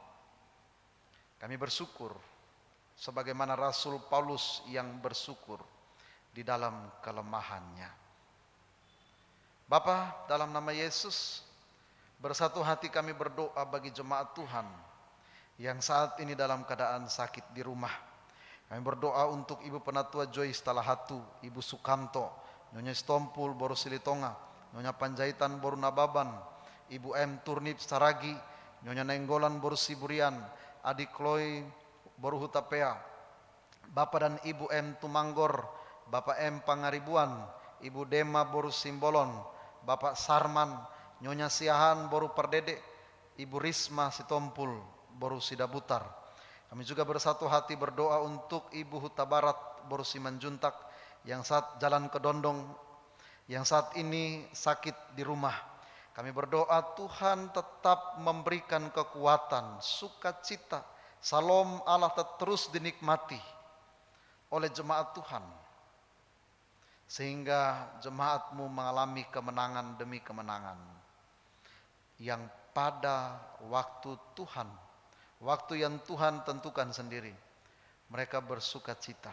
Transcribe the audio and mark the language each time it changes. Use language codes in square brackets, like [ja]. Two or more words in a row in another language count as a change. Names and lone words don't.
[id] Kami bersyukur sebagaimana Rasul Paulus yang bersyukur di dalam kelemahannya. Bapa, dalam nama Yesus, bersatu hati kami berdoa bagi jemaat Tuhan yang saat ini dalam keadaan sakit di rumah. Kami berdoa untuk Ibu Penatua Joyce Talahatu, Ibu Sukamto, Nyonya Stompul Boru Silitonga, Nyonya Panjaitan Boru Nababan, Ibu M Turnip Saragi, Nyonya Nenggolan Boru Siburian, Adik Chloe Boru Hutapea, Bapak dan Ibu M Tumanggor, Bapak M Pangaribuan, Ibu Dema Boru Simbolon, Bapak Sarman, Nyonya Siahan Boru Perdede, Ibu Risma Sitompul Boru Sidabutar. Kami juga bersatu hati berdoa untuk Ibu Huta Barat Boru Simanjuntak yang saat jalan ke Dondong, yang saat ini sakit di rumah. Kami berdoa Tuhan tetap memberikan kekuatan, sukacita, Salom Allah terus dinikmati oleh jemaat Tuhan, sehingga jemaat-Mu mengalami kemenangan demi kemenangan yang pada waktu Tuhan, waktu yang Tuhan tentukan sendiri, mereka bersukacita.